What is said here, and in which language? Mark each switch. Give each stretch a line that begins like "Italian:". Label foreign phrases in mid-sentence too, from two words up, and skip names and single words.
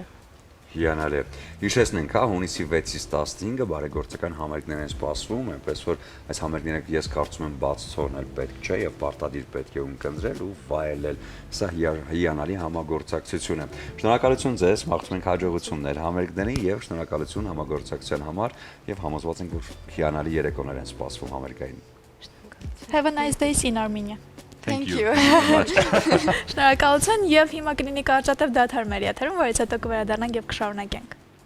Armenian: Հիանալի է։ Հիշեցնենք, հա, հունիսի 6-ից 15-ը բարեգործական համերգներ են սպասվում, այնպես որ այս համերգները ես կարծում եմ բաց թողնել պետք չէ եւ պարտադիր պետք է ունկնդրել ու վայելել։ Սա հիանալի համագործակցություն է։ Շնորհակալություն ձեզ, մաղթում ենք հաջողություններ համերգներին եւ շնորհակալություն համագործակցության համար եւ համոզված ենք, որ հիանալի երեկոներ են սպասվում համերգային։
English: Have a nice day in Armenia։ Thank you.
Armenian: Շնորհակալություն եւ հիմա կլինի կարճատև դադար մեր եթերում, որից հետո կվերադառնանք եւ կշարունակենք։